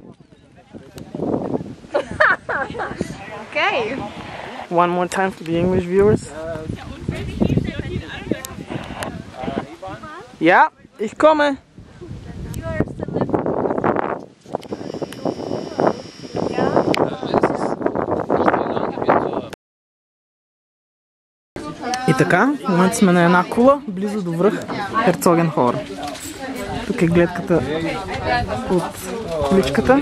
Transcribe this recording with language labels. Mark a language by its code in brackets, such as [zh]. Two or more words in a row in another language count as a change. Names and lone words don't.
[en] Okay. One more time for the English viewers. [de] Ja, ich komme. [bg] И така, в момента сме на една кула, близо до връх Херцогенхорн. Тук е гледката от количката.